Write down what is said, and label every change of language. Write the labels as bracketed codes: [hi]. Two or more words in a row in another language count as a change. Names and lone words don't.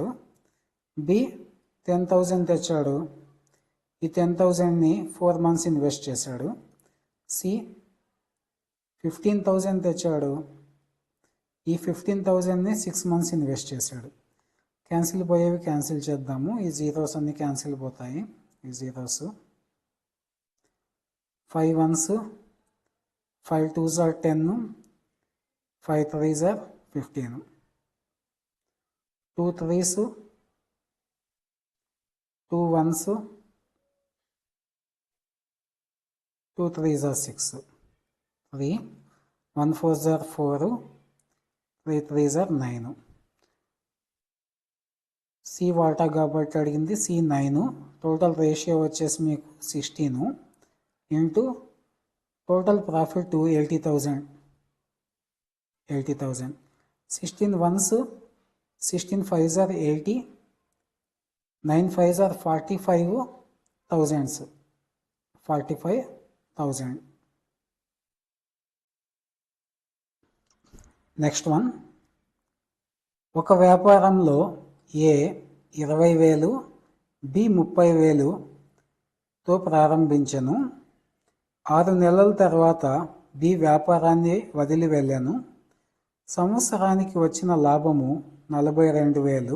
[te] బి 10,000 తెచ్చాడు, ఈ 10,000ని 4 months ఇన్వెస్ట్ చేశాడు. సి 15,000 తెచ్చాడు, ఈ 15,000ని 6 months ఇన్వెస్ట్ చేశాడు. క్యాన్సిల్ పోయేవి క్యాన్సిల్ చేద్దాము. ఈ జీరోస్ అన్ని క్యాన్సిల్ పోతాయి. [en] ఈ జీరోస్ 5 1s 5 2s are 10, 5 3s are 15, 2 3s 2 1s 2 3s are 6, 3 1 4s are 4, 3 3s are 9. [te] సి వాటా కాబట్టి అడిగింది సి 9. [en] total ratio [te] వచ్చేసి మీకు 16 ఇంటూ [en] total profit [te] 80,000. [en] 16 1s 16 5s are 80, 9 5s are 45 thousands. 45,000. next one, [te] ఒక వ్యాపారంలో ఏ 20,000 బి 30,000తో ప్రారంభించను. 6 నెలల తర్వాత బి వ్యాపారాన్ని వదిలి వెళ్ళాను. సంవత్సరానికి వచ్చిన లాభము 42,000.